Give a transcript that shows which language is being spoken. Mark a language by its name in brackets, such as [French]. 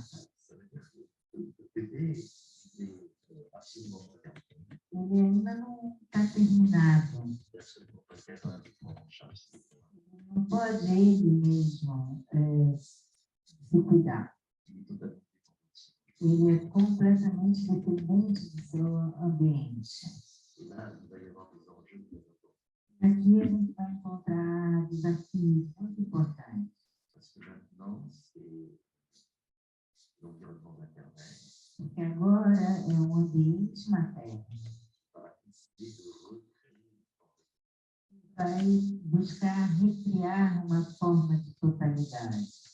[French] ça veut dire que le bébé est absolument pas terminé. [Portuguese] Ele ainda não está terminado. [French] Il n'est absolument pas capable de prendre en charge ses besoins. [Portuguese] Não pode ele mesmo se cuidar. [French] Il est totalement dépendant. [Portuguese] Ele é completamente dependente do seu ambiente. [French] Et là, il va y avoir des enjeux très importants. [Portuguese] Aqui a gente vai encontrar desafios muito importantes. [French] Parce que maintenant, c'est l'environnement maternel [Portuguese] Porque agora é um ambiente materno. [French] qui va essayer de recréer [Portuguese] Vai buscar recriar uma forma de totalidade.